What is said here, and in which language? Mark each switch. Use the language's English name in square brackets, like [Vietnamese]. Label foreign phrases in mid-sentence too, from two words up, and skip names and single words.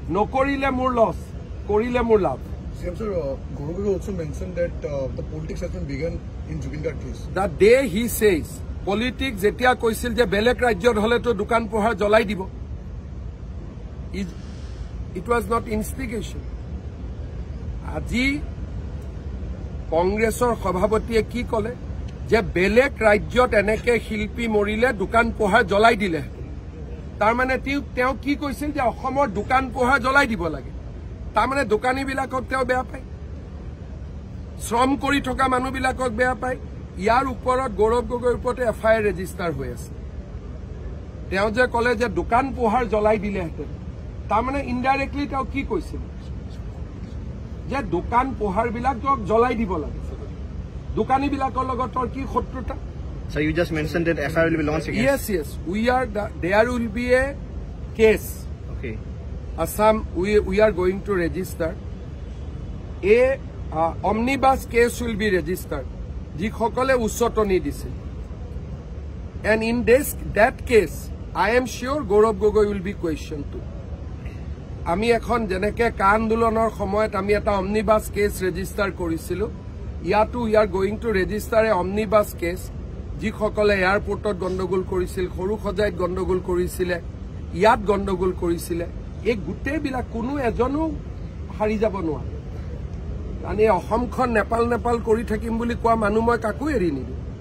[Assamese] নকৰিলে মোৰ লছ, কৰিলে মোৰ লাভ। [English] CM sir, Gaurav Gogoi also mentioned that the politics has been begun in Jubilee Garg case. The day he says, politics [Assamese] যেতিয়া কৈছিল যে বেলেগ ৰাজ্যত হলেতো দোকান পোহাৰ জ্বলাই দিব, [English] it was not instigation. [Assamese] আজি কংগ্ৰেছৰ সভাপতিয়ে কি কলে যে বেলেগ ৰাজ্যত এনেকে শিল্পী মৰিলে দোকান পোহাৰ জ্বলাই দিলে, তাৰ মানে তেওঁ কি কৈছিল যে অসমৰ দোকান পোহাৰ জ্বলাই দিব লাগে। তাৰ মানে দোকানীবিলাকক তেওঁ বেয়া পায়, শ্ৰম কৰি থকা মানুহবিলাকক বেয়া পায়। ইয়াৰ ওপৰত গৌৰৱ গগৈৰ ওপৰতে [English] FIR register [Assamese] হৈ আছে। তেওঁ যে কলে যে দোকান পোহাৰ জ্বলাই দিলেহেঁতেন, তাৰ মানে ইনডাইৰেক্টলি তেওঁ কি কৈছিল যে দোকান পোহাৰবিলাকক জ্বলাই দিব লাগে। দোকানীবিলাকৰ লগত কি শত্ৰুতা? [English] So you just mentioned that FIR will be launched again? Yes. There will be a case. Okay. Assam, we are going to register. A omnibus case will be registered. [Assamese] যিসকলে উচটনি দিছে. [English] And in that case, I am sure Gaurav Gogoi will be questioned too. [Assamese] আমি এখন যেনেকে কা আন্দোলনৰ সময়ত আমি এটা [English] omnibus case register [Assamese] কৰিছিলো, ইয়াতো [English] we are going to register a omnibus case. [Assamese] যিসকলে এয়াৰপোৰ্টত গণ্ডগোল কৰিছিল, সৰু সজাইত গণ্ডগোল কৰিছিলে, ইয়াত গণ্ডগোল কৰিছিলে, এই গোটেইবিলাক কোনো এজনো হাৰি যাব নোৱাৰে। কাৰণ এই অসমখন নেপাল কৰি থাকিম বুলি কোৱা মানুহ মই কাকো এৰি নিদিওঁ।